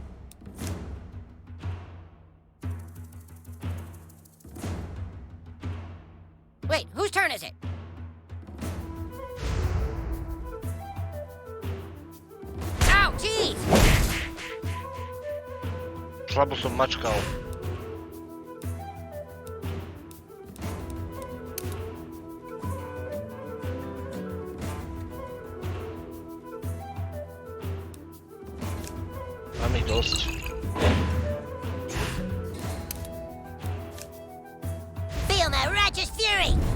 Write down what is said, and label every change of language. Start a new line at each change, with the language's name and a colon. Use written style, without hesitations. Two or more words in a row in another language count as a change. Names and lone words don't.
English: Wait, whose turn is it? Ow, jeez!
Slovak: Slabo som mačkal. Mám ich dosť.
English: Feel my righteous fury!